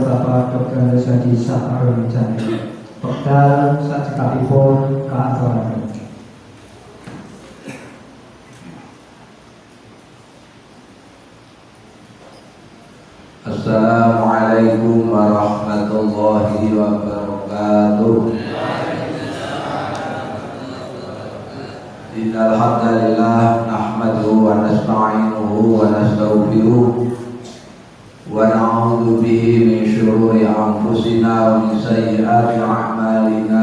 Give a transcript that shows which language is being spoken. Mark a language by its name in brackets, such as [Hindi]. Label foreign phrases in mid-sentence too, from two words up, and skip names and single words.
[Javanese] Bapak Dr. Sadi Saparul Jani. Wekdal sajekapipun kaaturaken. [Arabic] السلام عليكم ورحمة الله وبركاته. إن الحمد لله نحمده و نستعينه و نستغفره و نعوذ به من شرور أنفسنا و من سيئات أعمالنا.